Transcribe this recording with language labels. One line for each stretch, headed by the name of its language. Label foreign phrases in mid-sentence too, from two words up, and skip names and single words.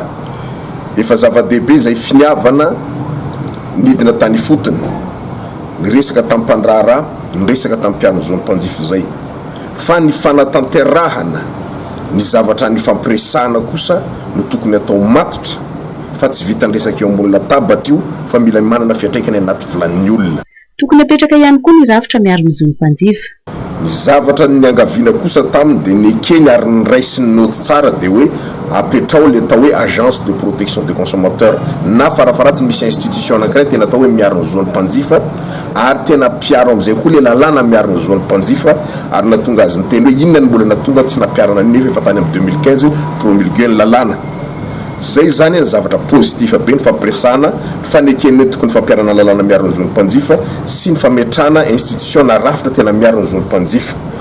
Malagasy: Efa zava-dehibe izay finiavana nidina tany fotony, ny resaka tamin'ny mpandraharaha, ny resaka tamin'ny mpiano zony mpanjifo izay, fa ny fanatanterahana ny zavatra ny fampiresahana kosa no tokony atao matotra fa tsy vita ny resaka eo ambony latabatra io fa mila manana fiantraikany anaty vilanin'ny olona. Tokony apetraka ihany koa ny rafitra miaro ny zony mpanjifa. Ny zavatra ny angaviana kosa taminy dia ny ekeny ary ny raisy ny noty tsara dia hoe apetrao le atao hoe
French: agence de protection des consommateurs
Malagasy: na farafaratsy misy institution anankiray tena atao hoe miaro ny zony mpanjifa ary tena mpiaro am'izay koa le lalàna miaro ny zony mpanjifa ary natonga azy ny teny hoe inona ny mbola natonga tsy nampiarana nefa efa tany amin'ny 2015 promulgué ny lalàna. Zay zany ny zavatra positif be ny fampiresahana fanekeny hoe tokony fampiarana lalàna miaro ny zony mpanjifa sy ny fametrahana institution na rafitra tena miaro ny zony mpanjifa.